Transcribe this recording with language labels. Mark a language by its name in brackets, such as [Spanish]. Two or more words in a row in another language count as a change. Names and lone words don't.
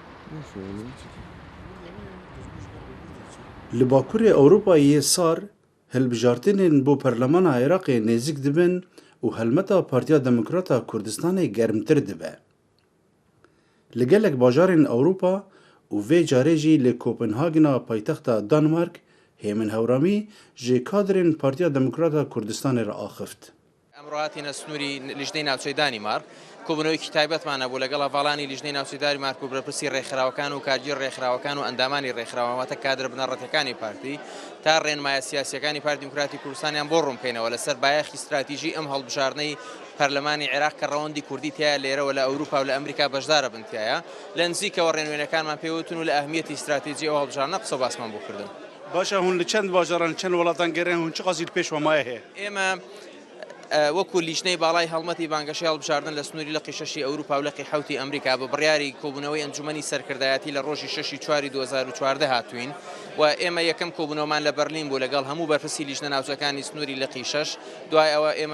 [Kurdish] Li Bakurê Ewropayê sar hilbijartinên bo Perlemana Iraqê nêzik dibin û helmeta Partiya Demokrat a Kurdistanê germtir dibe. Li gelek bajarên Ewropa û vê carê jî li Kopenhagena paytexta Danmark hêmin hewramî ji kadrên Partiya Demokrat a Kurdistanê re axift. [Central Kurdish] ئەمڕۆ هاتینە سنووری لیژنەی ناوچەی دانیمارک کۆبوونەوەیکی تایبەتمانە بۆ لەگەڵ هەواڵانی لیژنەی ناوچەی دانیمارک و بەرپرسی ڕێکخراوەکان و کارگیر ڕێکخراوەکان و ئەندامانی ڕێکخراوەواتە کادرە بنەڕەتەکانی پارتی تا ڕێنمایە سیاسیەکانی پارتی دیموکراتی کوردستانیان بۆ ڕوونکەینەوە لەسەر بایەخی استراتیژی ئەم هەڵبژاردنەی پەرلەمانی عێراق کە ڕەوەندی کوردی تایە لێرەوە لە ئەوروپا و لە ئەمریکا بەشدارە بنتیایە لە نزیکەوە ڕێنوێنەکانمان پێوتون و لە ئەهمیەتی استراتیژی ئەو هەڵبژاردنە قسە باسمان بۆ کردن. [Kurdish] باشە هون li çend bajaran çend welatan gerin hûn çi qasî pêş wemaye heye. [Central Kurdish] ئێمە وەکو لیژنەی باڵای هەڵمەتی بانگەشەی هەڵبژاردن لە سنووری لەقی شەشی ئەوروپا و لەقی حوتی ئەمریکا بە بڕیاری کۆبوونەوەی ئەنجومەنی سەرکردایەتی لە ڕۆژی 6 چواری 2014 هاتوین و ئێمە یەکەم کۆبوونەوەمان لە بەرلین بوو لەگەڵ هەموو بەرپرسی لیژنە ناوچەکانی سنووری لەقی شەش دوای ئەوە ئێمە